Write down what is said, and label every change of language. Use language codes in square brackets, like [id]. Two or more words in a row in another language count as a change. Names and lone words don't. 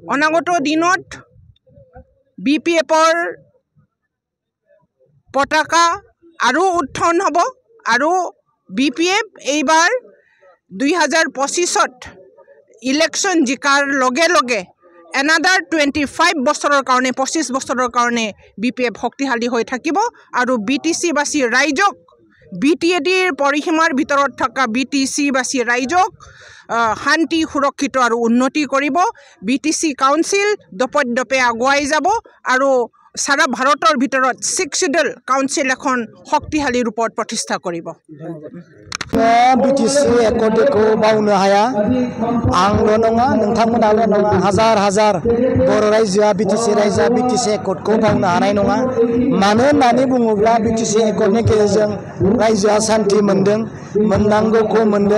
[as] অনাগত দিনত BPFৰ পতাকা আৰু উত্থান হ'ব আৰু BPF এইবাৰ 2025ত ইলেকশ্যন জিকাৰ লগে লগে এনাডাৰ 25 বছৰৰ কাৰণে 25 বছৰৰ কাৰণে BPF শক্তিশালী হৈ থাকিব আৰু BTCবাসী ৰাইজক BTADৰ পৰিসীমাৰ ভিতৰত থকা BTCবাসী ৰাইজক শান্তি সুৰক্ষিত আৰু উন্নতি কৰিব। BTC কাউন্সিল দপে আগুৱাই যাব আৰু সারা ভাৰতৰ ভিতৰত 6 শিডিউল কাউন্সিল এখন শক্তিশালী ৰূপত প্ৰতিষ্ঠা কৰিব। [brx] BTC एकर्डखौ बावनो हाया, आंल' नङा नोंथांमोनाल' नङा हाजार बर' रायजोआ BTC रायजोआ BTC एकर्डखौ बावनो हानाय नङा। मानो होननानै बुङोब्ला BTC एकर्डनि गेजेरजों रायजोआ सान्थि मोनदों, मोननांगौखौ मोनदों।